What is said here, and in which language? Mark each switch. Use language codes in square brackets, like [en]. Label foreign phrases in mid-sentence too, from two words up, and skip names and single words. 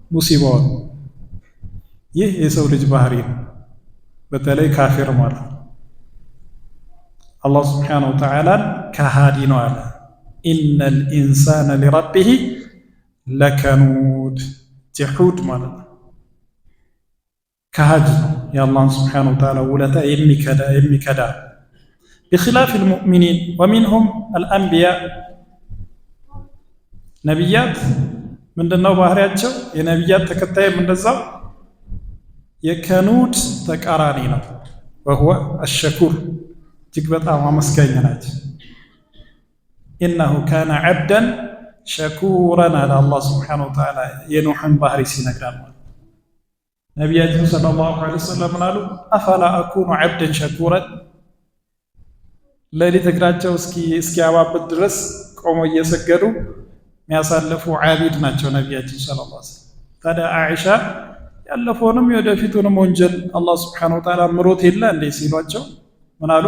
[am] ሙሲባውን። ይህ የሰው ልጅ ባህሪ ነው፣ በተለይ ካፊር ማለት ነው። አላህ [ar] سبحانه وتعالى [am] ከሃዲ ነው አለ። [ar] إن الإنسان لربه لكنود። [am] ጀሑድ ማለት ነው ከሃዲ ነው፣ የአላህን [ar] سبحانه وتعالى [am] ውለታ የሚከዳ [ar] بخلاف المؤمنين ومنهم الأنبياء [am] ነቢያት ምንድነው ባህሪያቸው? የነቢያት ተከታይ እንደዛው የከኑድ ተቃራኒ ነው። [ar] وهو الشكور [am] እጅግ በጣም አመስጋኝ ናቸው። [ar] إنه كان عبدا شكورا على الله سبحانه وتعالى [am] የኑሕን ባህሪ ሲነግረን ነቢያችን [ar] صلى الله عليه وسلم [am] አሉ [ar] أفلا أكون عبدا شكورا [am] ለሊት እግራቸው እስኪያባብጥ ድረስ ቆመው እየሰገዱ የሚያሳልፉ ዓቢድ ናቸው ነቢያችን [ar] صلى الله عليه وسلم። [am] ታዲያ አይሻ ያለፈውንም የወደፊቱንም ወንጀል አላህ [ar] سبحانه وتعالى [am] ምሮት የለ እንዴ ሲሏቸው ምን አሉ?